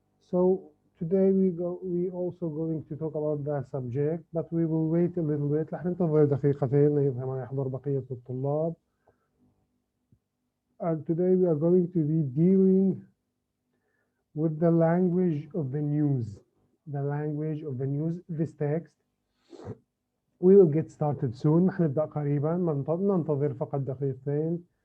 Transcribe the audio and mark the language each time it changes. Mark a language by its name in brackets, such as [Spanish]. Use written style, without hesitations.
[English] So today we also going to talk about that subject, but we will wait a little bit. [Arabic] رح ننتظر دقيقتين لما يحضر بقية الطلاب. [English] And today we are going to be dealing with the language of the news. The language of the news, this text. We will get started soon. [Arabic] نبدأ قريبا. ننتظر فقط دقيقتين.